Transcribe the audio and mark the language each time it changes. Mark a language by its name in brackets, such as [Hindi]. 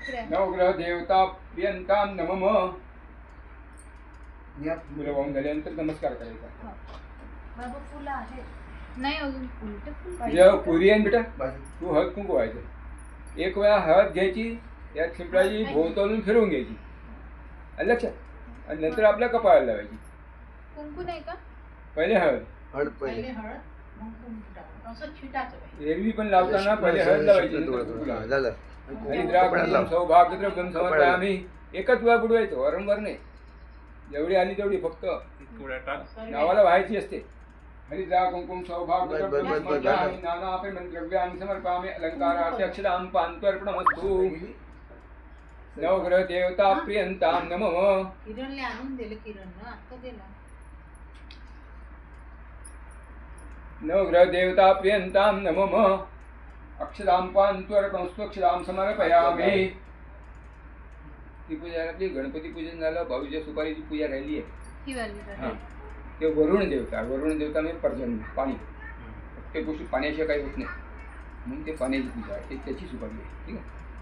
[Sanskrit] नवग्रह देवता प्रियंतां नमः. [Marathi] फुलं वाहून झाल्यानंतर नमस्कार करायचा. बाबा फुलं आहेत नाही अजून उलट फुल जेव्हा पुरी आहे बेटा, तू हळद कुंकू व्हायचं. एक वेळा हळद घ्यायची, यात शिपडायची, भोवतालून फिरवून घ्यायची. लक्षात. आणि नंतर आपल्या कपाळाला लावायची. कुंकू नाही का? पहिले हळद. हळद पहिले पहिले हळद मग कुंकू असं छिटाचं. एरवी पण लावताना पहिले हळद लावायची, नंतर कुंकू लावायचं. झालं. [Sanskrit] हरिद्राक्षं सौभाग्यद्रव्यं समर्पयामि. [Marathi] एकच वेळा बुडवायचं, वारंवार नाही. जेवढी आली तेवढी फक्त थोड्या टाक. नावाला व्हायची असते. [Sanskrit] हरिद्रा कुंकुम सौभाग्यद्रव्यं समर्पयामि नानापरिमलद्रव्याणि समर्पयामि अलंकारार्थे अक्षदां पान्त्वर्पणमस्तु. नवग्रह देवता प्रियंतां नमः. [Marathi] किरणला आणून दिलं. किरणनं आता दिला. [Sanskrit] नवग्रह देवता प्रियंतां नमः. अक्षदां पान्त्वर्पणमस्तु अक्षदां समर्पयामि. [Marathi] ती पूजा आपली गणपती पूजन झालं. भाऊच्या सुपारीची पूजा राहिली आहे. ही वाली हां, ते वरुण देवता. वरुण देवता म्हणजे पर्जन्य, पाणी. प्रत्येक गोष्टी पाण्याशिवाय काही होत नाही. म्हणून ते पाण्याची पूजा आहे. त्याची सुपारी आहे. ठीक आहे.